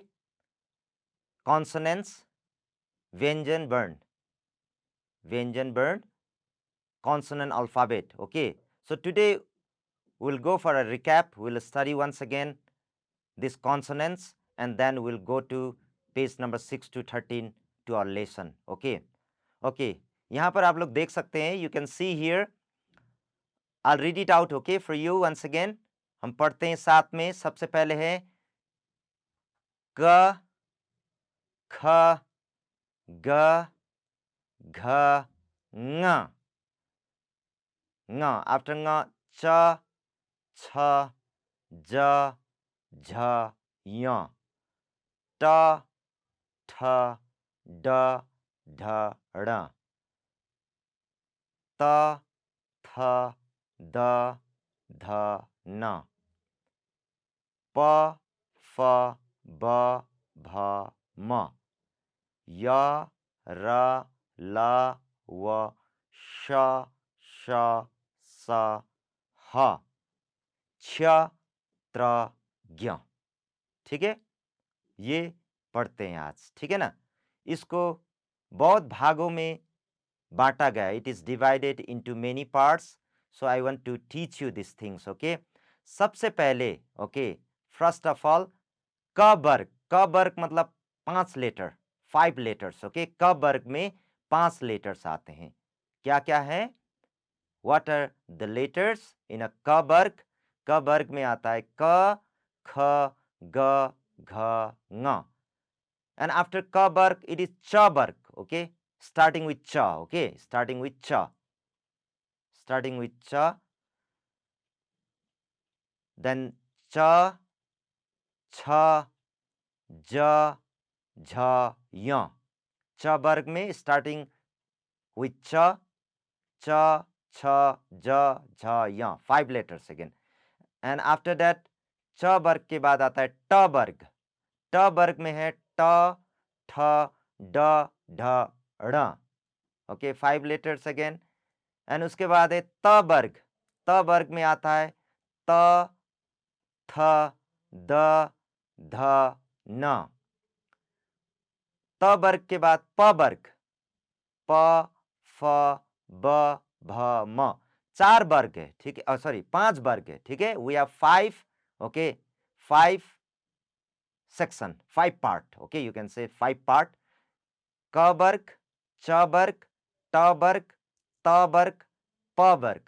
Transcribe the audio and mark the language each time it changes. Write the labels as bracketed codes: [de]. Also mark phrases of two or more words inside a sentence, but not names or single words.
[en] Consonants, Vyanjan Vern, consonant alphabet. Okay, so today we'll go for a recap. We'll study once again these consonants and then we'll go to page number 6 to 13 to our lesson. Okay, okay. [hi] यहाँ पर आप लोग देख सकते हैं. [en] You can see here. I'll read it out. Okay, for you once again. [hi] हम पढ़ते हैं साथ में. सबसे पहले है क, ख, ग, घ, ng. [en] After ng, ch, ch, j, झ, [hi] य, ट, ठ, ड, ढ, ण, त, थ, द, ध, न, प, फ, ब, भ, म, य, र, ल, व, श, श, स, ह, क्ष, त्र, ज्ञ. ठीक है, ये पढ़ते हैं आज. ठीक है ना. इसको बहुत भागों में बांटा गया. [en] It is divided into many parts. So I want to teach you this things. [hi] ओके, सबसे पहले ओके, [en] first of all [hi] क वर्ग मतलब 5 लेटर, 5 लेटर्स. ओके, क वर्ग में 5 लेटर्स आते हैं. क्या क्या है? [en] What are the letters in a क वर्ग? [hi] क वर्ग में आता है क, ख, ग, घ, ng. [en] And after ka bark, it is cha bark. Okay, starting with cha. Okay, starting with cha. Then cha, cha, ja, jha, ya. Cha bark में starting with cha, cha, cha, ja, jha, ya. 5 letters again. And after that cha bark [hi] के बाद आता है [en] ta bark. [hi] Ta bark में है ta, tha, da, dha, ड़. [en] Okay, 5 letters again. [hi] एंड उसके बाद है त वर्ग. त वर्ग में आता है त, थ, द, ध, न. त वर्ग के बाद प वर्ग. प, फ, ब, भ, म. 4 वर्ग है. ठीक है, सॉरी 5 वर्ग है. ठीक है, [en] we have 5. Okay, 5 section, 5 part. Okay, you can say 5 part. [hi] क वर्ग, च वर्ग, ट वर्ग, त वर्ग, प वर्ग.